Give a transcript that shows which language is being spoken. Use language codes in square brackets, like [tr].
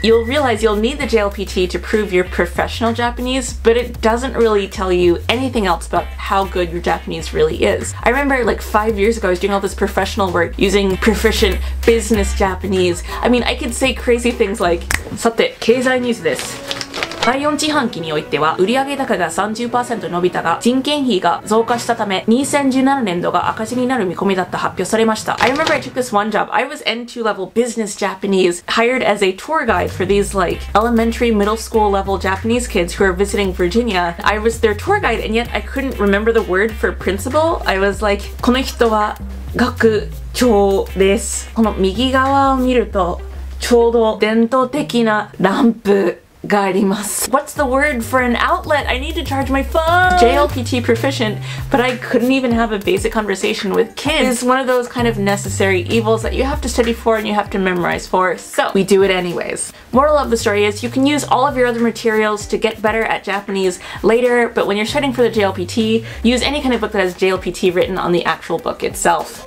[en] You'll realize you'll need the JLPT to prove your professional Japanese, but it doesn't really tell you anything else about how good your Japanese really is. I remember like 5 years ago I was doing all this professional work using proficient business Japanese. I mean, I could say crazy things like, [ja] さて、経済ニュースです。第4四半期においては売上高が 30% 伸びたが人件費が増加したため2017年度が赤字になる見込みだった発表されました。 [en] I remember I took this one job. I was N2 level business Japanese, hired as a tour guide for these like elementary, middle school level Japanese kids who are visiting Virginia. I was their tour guide and yet I couldn't remember the word for principal. I was like, [ja] この人は学長です。この右側を見るとちょうど伝統的なランプ [en] What's the word for an outlet? I need to charge my phone! JLPT proficient, but I couldn't even have a basic conversation with kids. It's one of those kind of necessary evils that you have to study for and you have to memorize for, so we do it anyways. Moral of the story is you can use all of your other materials to get better at Japanese later, but when you're studying for the JLPT, use any kind of book that has JLPT written on the actual book itself.